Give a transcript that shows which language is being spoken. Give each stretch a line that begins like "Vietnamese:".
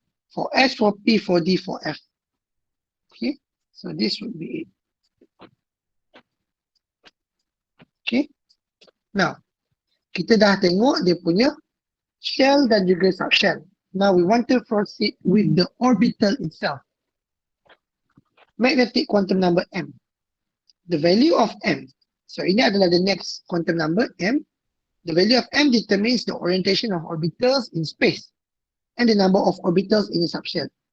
English: For S, for P, for D, for F. Okay, so this would be it.
Malay: Okay, now kita dah tengok dia punya shell dan juga subshell.
English: Now we want to proceed with the orbital itself. Magnetic quantum number M. The value of M. So
Malay: ini adalah
English: the next quantum number M. The value of M determines the orientation of orbitals in space and the number of orbitals in the subshell.